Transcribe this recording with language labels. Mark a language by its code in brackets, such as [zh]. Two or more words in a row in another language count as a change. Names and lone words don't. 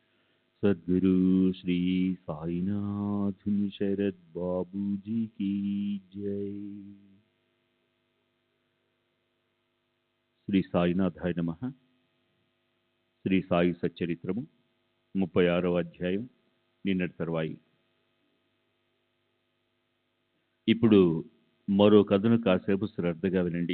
[hi] सद्गुरु श्री साईनाथ शरद बाबू जी की जय। [sa] శ్రీ సాయినాథాయ నమః. [te] శ్రీ సాయి సచ్చరిత్రము 36వ అధ్యాయం నిన్నటి తర్వాయి. ఇప్పుడు మరో కథను కాసేపు శ్రద్ధగా వినండి.